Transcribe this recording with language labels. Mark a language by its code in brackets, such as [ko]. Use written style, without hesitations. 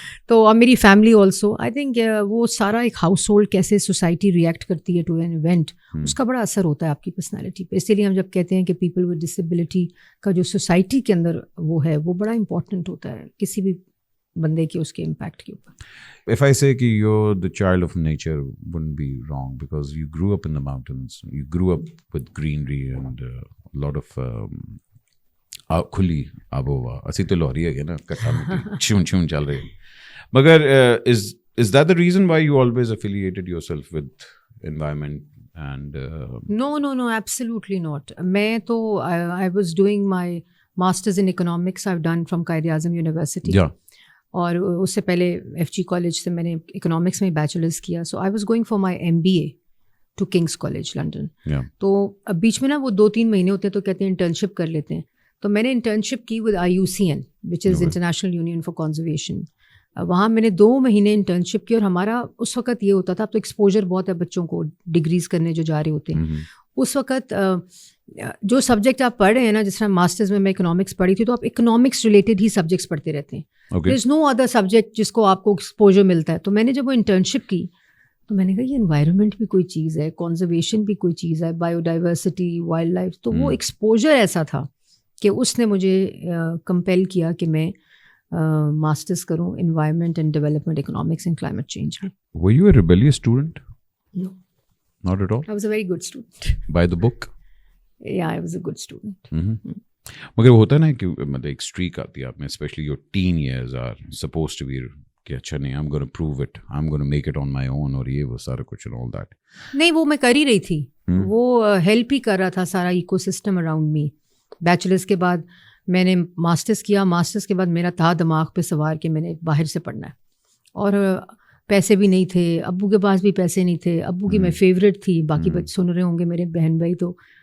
[ur] تو میری family also I think وہ سارا ایک ہاؤس ہولڈ کیسے سوسائٹی ریئیکٹ کرتی ہے [en] to an event, [ur] اس کا بڑا اثر ہوتا ہے آپ کی پرسنالٹی پہ. اسی لیے ہم جب کہتے ہیں کہ [en] people with disability [ur] کا جو سوسائٹی کے اندر وہ ہے وہ بڑا امپورٹنٹ ہوتا ہے کسی بھی بندے کے اس کے امپیکٹ کے اوپر. [en] If I say کہ you're the child of nature, wouldn't be wrong because you grew up in the mountains, you grew up with greenery and a lot of [ur] کھلی آب و ہوا. اسی تو لوہری ہے نا, کٹا مٹی چھون چھون چل رہی. [en] مگر is that the reason why you always affiliated yourself with environment and No, absolutely not. [ur] میں تو [en] I was doing my masters in economics I've done from Quaid-e-Azam University. [ur] اور اس سے پہلے FG کالج سے میں نے اکنامکس میں بیچلرز کیا. [en] So I was going for my MBA to King's College London. [ur] تو اب بیچ میں نا وہ 2-3 مہینے ہوتے ہیں تو کہتے ہیں انٹرنشپ کر لیتے ہیں. تو میں نے انٹرنشپ کی with IUCN which is international union for conservation. وہاں میں نے 2 مہینے انٹرنشپ کی. اور ہمارا اس وقت یہ ہوتا تھا, اب تو ایکسپوجر بہت ہے بچوں کو ڈگریز کرنے جو جا رہے ہوتے ہیں. اس وقت جو سبجیکٹ آپ پڑھ رہے ہیں نا, جس طرح ماسٹرز میں اکنامکس پڑھی تھی, تو آپ اکنامکس ریلیٹڈ ہی سبجیکٹس پڑھتے رہتے ہیں. [en] there is no other subject [ur] جس کو آپ کو ایکسپوجر ملتا ہے. تو میں نے جب وہ انٹرنشپ کی تو میں نے کہا یہ انوائرمنٹ بھی کوئی چیز ہے, کنزرویشن بھی کوئی چیز ہے, بایو ڈائیورسٹی, وائلڈ لائف. تو وہ ایکسپوجر ایسا تھا کہ اس نے مجھے کمپیل کیا کہ میں ماسٹرز کروں environment and development economics and climate change میں. [en] Were you a rebellious student? No. Not at all? I was a very good student. By the book? Yeah, I was a good student. [ur] مگر وہ ہوتا ہے نا کہ مطلب ایک streak آتی ہے آپ میں, [en] especially your teen years are suppose to be [ur] کہ اچھا نہیں, [en] I'm going to prove it, I'm going to make it on my own, [ur] اور یہ وہ سارا کچھ [en] and all that. [ur] نہیں, وہ میں کر ہی رہی تھی. وہ ہیلپ ہی کر رہا تھا سارا eco system [en] Around me. [ur] Bachelors کے بعد میں نے ماسٹرس کیا. ماسٹرس کے بعد میرا تھا دماغ پہ سوار کہ میں نے باہر سے پڑھنا ہے, اور پیسے بھی نہیں تھے, ابو کے پاس بھی پیسے نہیں تھے. ابو کی میں فیوریٹ تھی, باقی بچے سن رہے ہوں گے میرے بہن بھائی, تو